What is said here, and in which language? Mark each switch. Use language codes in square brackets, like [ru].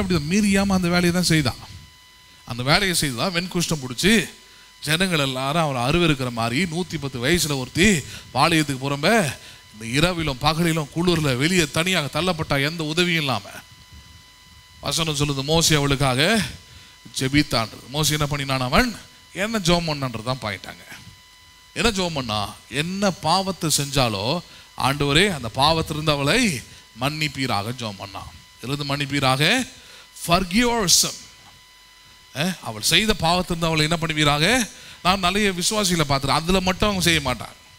[ta] அப்படி மீறியாமல் அந்த வேலையை தான் செய்தான். அந்த வேலையை செய்துதான் வெண்குஷ்டம் பிடிச்சி ஜனங்கள் எல்லாரும் அவர் அருவருக்கிற மாதிரி 110 வயசில் ஒருத்தி பாளையத்துக்கு புறம்ப இந்த இரவிலும் பகலிலும் குளிரில் வெளியே தனியாக தள்ளப்பட்டா, எந்த உதவியும் இல்லாமல். வசனம் சொல்லுது, மோசி அவளுக்காக ஜெபித்தான்றது. மோசி என்ன பண்ணினான்? அவன் என்ன ஜெபம் பண்ணான்றது தான் பாயிட்டாங்க. என்ன ஜெபம் பண்ணா? என்ன பாவத்தை செஞ்சாலோ ஆண்டவரே அந்த பாவத்திலிருந்து அவளை மன்னிப்பீராக ஜெபம் பண்ணான். இருந்து மன்னிப்பீராக, [en] forgive our sin. [ta] அவள் செய்த பாவத்திலிருந்து அவளை என்ன பண்ணுவீராக. நான் நிறைய விசுவாசிகளை பார்த்துறேன், அதில் மட்டும் அவங்க செய்ய மாட்டாங்க.